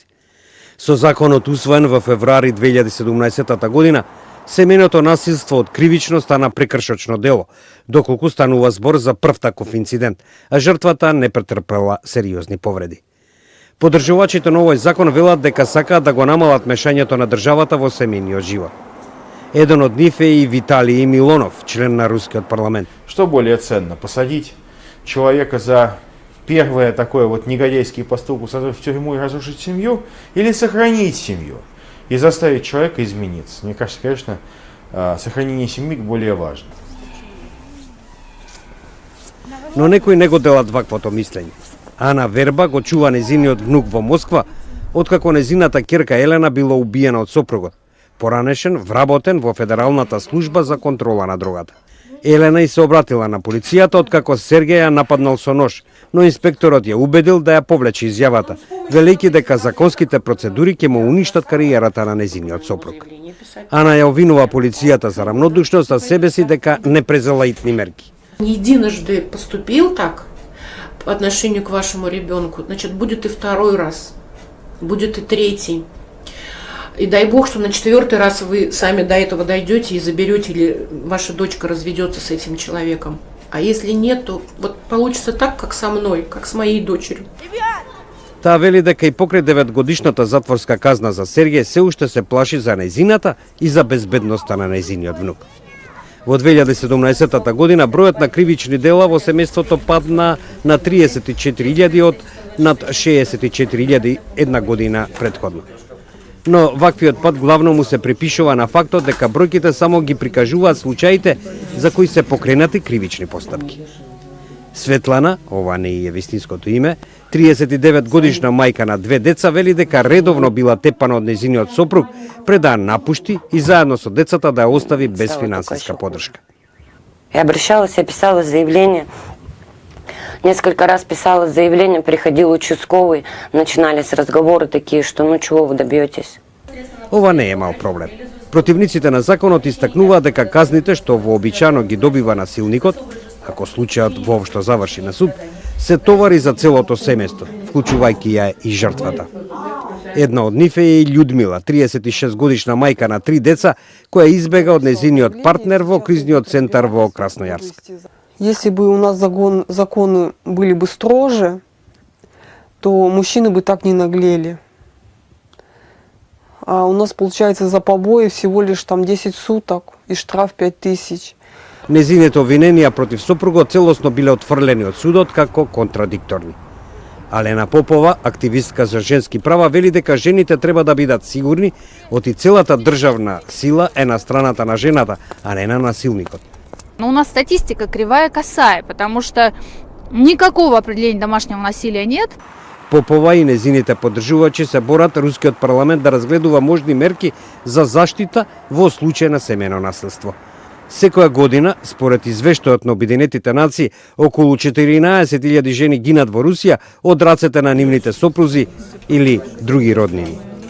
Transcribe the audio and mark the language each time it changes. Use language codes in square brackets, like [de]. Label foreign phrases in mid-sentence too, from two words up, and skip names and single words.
[mk] Со законот усвоен во февруари 2017 година, семејното насилство од кривично стана прекршочно дело, доколку станува збор за прв таков инцидент, а жртвата не претрпела сериозни повреди. Поддржувачите на овој закон велат дека сакаат да го намалат мешањето на државата во семејниот живот. Еден од нив е и Виталий Милонов, член на рускиот парламент. [ru] Что более ценно, посадить человека за первое такое вот негодяйский поступок, в тюрьму и разрушить семью, или сохранить семью и заставить человека измениться? Мне кажется, конечно, сохранение семьи более важно. [mk] Но некои не го делат ваквото мислење. Ана Верба го чува незиниот внук во Москва, откако незината ќерка Елена била убиена од сопругот, поранешен, вработен во Федералната служба за контрола на дрогата. Елена и се обратила на полицијата откако Сергеј ја нападнал со нож, но инспекторот ја убедил да ја повлече изјавата, велејќи дека законските процедури ќе му уништат кариерата на незиниот сопруг. Ана ја обвинува полицијата за равнодушност, а себе си дека не презела итни мерки. [ru] Единожды поступил так по отношению к вашему ребенку, значит, будет и второй раз, будет и третий. И дай бог, что на 4-й раз вы сами до этого дойдете и заберете, или ваша дочка разведется с этим человеком. А если нет, то вот получится так, как со мной, как с моей дочерью. [mk] Таа вели дека и покрај 9-годишната затворска казна за Сергеј се уште се плаши за нејзината и за безбедноста на нејзиниот внук. Во 2017 година бројот на кривични дела во семејството падна на 34.000 од над 64.000 една година претходно. Но ваквиот пат главно му се припишува на фактот дека бројките само ги прикажуваат случаите за кои се покренати кривични постапки. Светлана, ова не е вистинското име, 39 годишна мајка на 2 деца, вели дека редовно била тепана од нејзиниот сопруг пред да напушти и заедно со децата да ја остави без финансиска поддршка. [ru] Я обращалась, я писала заявление. Несколько раз писала заявление, приходил участковый, начинались разговоры такие, что ну чего вы добьетесь. [mk] Ова не е мал проблем. Противниците на законот истакнуваат дека казните што вообичано ги добива насилникот, ако случајот воопшто заврши на суд, се товари за целото семејство, вклучувајќи ја и жртвата. Една од нив е и Људмила, 36 годишна мајка на 3 деца, која избега од нејзиниот партнер во кризниот центар во Краснојарск. [ru] Если бы у нас законы были бы строже, то мужчины бы так не наглели. А у нас получается за побои всего лишь там 10 суток и штраф 5000. [mk] Незините обвиненија против сопругот целосно биле отфрлени од судот како контрадикторни. Алена Попова, активистка за женски права, вели дека жените треба да бидат сигурни оти целата државна сила е на страната на жената, а не на насилникот. [ru] Но у нас статистика кривая косая, потому что никакого определения домашнего насилия нет. [mk] Попова и незините поддржувачи се борат рускиот парламент да разгледува можни мерки за заштита во случај на семејно насилство. Секоја година, според извештајот на Обединетите нации, околу 14.000 жени гинат во Русија од рацете на нивните сопрузи или други роднини.